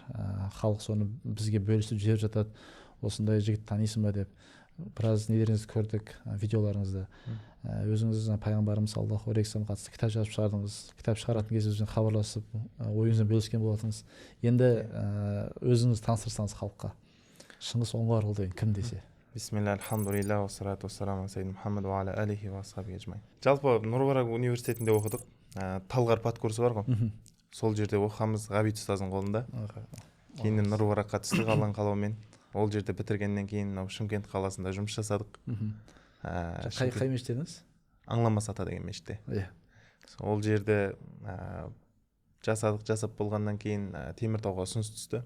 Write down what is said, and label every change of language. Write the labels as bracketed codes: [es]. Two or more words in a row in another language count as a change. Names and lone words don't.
[kk] Халық соны бізге бөлісіп жіберіп жатады. Осындай жігіт танисың ба деп. біраз нелеріңізді көрдік, видеоларыңызды. Өзіңіз пайғамбарымыз [ar] صلى الله عليه وسلم [kk] қатысты кітап жазып шығардыңыз. Кітап шығаратын кезде өзіңізбен хабарласып, ойыңызбен бөліскен болатыныңыз. Енді өзіңіз таныстырсаңыз халыққа. Шыңғыс Оңғарұлы деген кім десе? [ar] بسم الله، الحمد لله، والصلاة والسلام على سيدنا محمد وعلى آله وأصحابه أجمعين. [kk] Жалпы Нұр-Мубарак университетінде оқыдық. Талғар подкурсы бар ғой. Сол жерде оқығанбыз Ғабит ұстаздың қолында. Кейін Нұр-Мубаракқа түстік Алланың қалауымен. Ол жерде бітіргеннен кейін Шымкент қаласында жұмыс жасадық. Қай мешітте едіңіз? Аңламас ата деген мешітте. Ол жерде жасап болғаннан кейін Теміртауға ұсыныс түсті.